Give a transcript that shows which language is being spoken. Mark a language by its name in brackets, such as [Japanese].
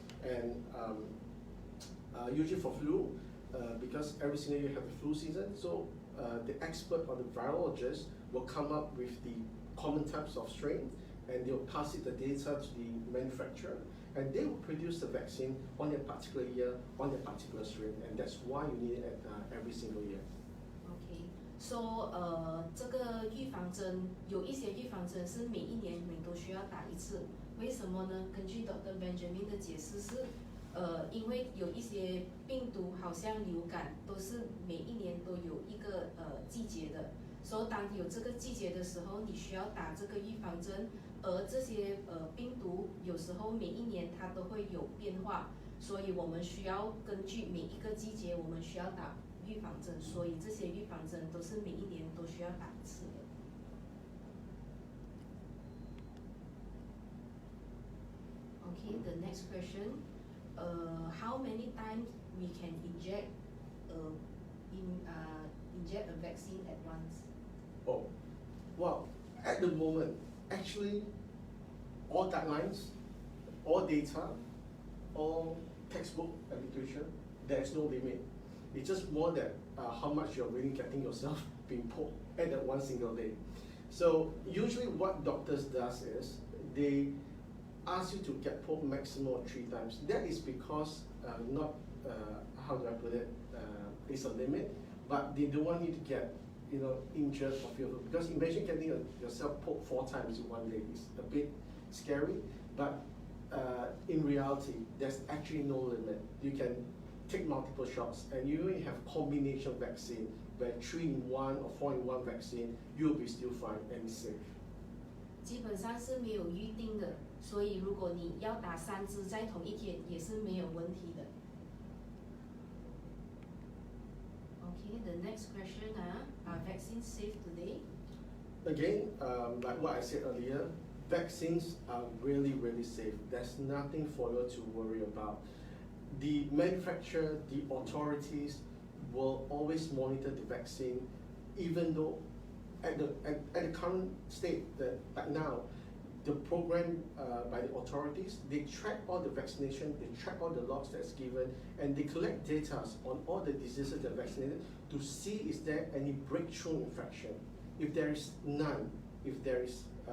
[English] And usually for flu, because every single year you have the flu season, so the expert or the virologist will come up with the common types of strain, and they'll pass the data to the manufacturer, and they will produce the vaccine on a particular year, on a particular strain, and that's why you need it every single year. Okay, so [Chinese] 这个预防针有一些预防针是每一年你都需要打一次，为什么呢？根据 Dr. Benjamin 的解释是，因为有一些病毒好像流感都是每一年都有一个季节的，所以当有这个季节的时候，你需要打这个预防针。而这些病毒有时候每一年它都会有变化，所以我们需要根据每一个季节我们需要打预防针，所以这些预防针都是每一年都需要打一次的。 [English] Okay, the next question, how many times we can inject a vaccine at once? Oh, well, at the moment, actually, all guidelines, all data, all textbook and literature, there's no limit. It's just more that how much you're really getting yourself being poked at that one single day. So usually what doctors does is they ask you to get poked maximum of 3 times. That is because not, how do I put it, it's a limit, but they don't want you to get injured or fearful. Because imagine getting yourself poked 4 times in one day. It's a bit scary, but in reality, there's actually no limit. You can take multiple shots, and you even have combination vaccine, where 3-in-1 or 4-in-1 vaccine, you'll be still fine and safe. [Chinese] 基本上是没有预定的，所以如果你要打3支在同一天，也是没有问题的。 [English] Okay, the next question, are vaccines safe today? Again, like what I said earlier, vaccines are really, really safe. There's nothing for you to worry about. The manufacturer, the authorities will always monitor the vaccine, even though at the current state, like now, the program by the authorities, they track all the vaccination, they track all the lots that's given, and they collect data on all the diseases that are vaccinated to see is there any breakthrough infection. If there is none, if there is